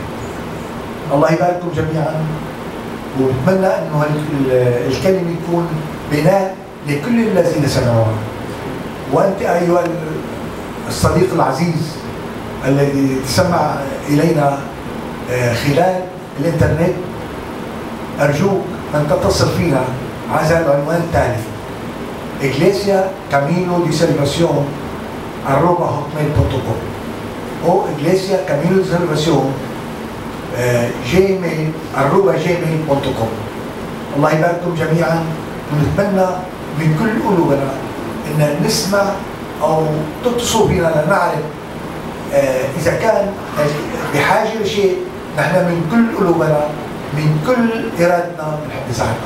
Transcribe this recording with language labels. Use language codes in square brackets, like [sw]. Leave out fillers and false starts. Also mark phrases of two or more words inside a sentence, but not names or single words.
[ar] الله يبارككم جميعا، ونتمنى انه الكلمة يكون بناء لكل الذين سمعوها. وانت ايها الصديق العزيز الذي تسمع الينا خلال الانترنت، ارجوك ان تتصل فينا على العنوان التالي: Iglesia Camino de Salvación @hotmail.com او Iglesia Camino de Salvación gmail.com. الله يبارككم جميعا، ونتمنى من كل قلوبنا ان نسمع او تتصلوا بنا لنعرف اذا كان بحاجه لشيء. نحن من كل قلوبنا من كل ارادتنا بنحب نساعدكم.